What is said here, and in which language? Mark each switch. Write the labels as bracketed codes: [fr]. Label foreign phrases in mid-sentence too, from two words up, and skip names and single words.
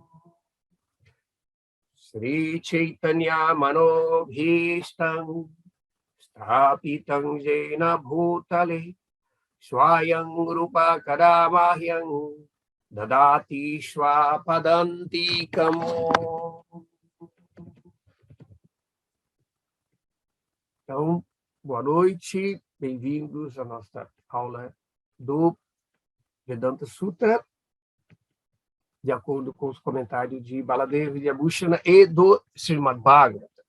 [sa] श्री चैतन्य मनोभीष्टं स्थापितं येन भूतले स्वयं रूप कदामह्यं ददाति स्वपदान्तिकम्. [pt] Então, boa noite, bem-vindos à nossa aula do Vedanta Sutra, de acordo com os comentários de Baladeva Vidyabhushana e do Srimad Bhagavatam.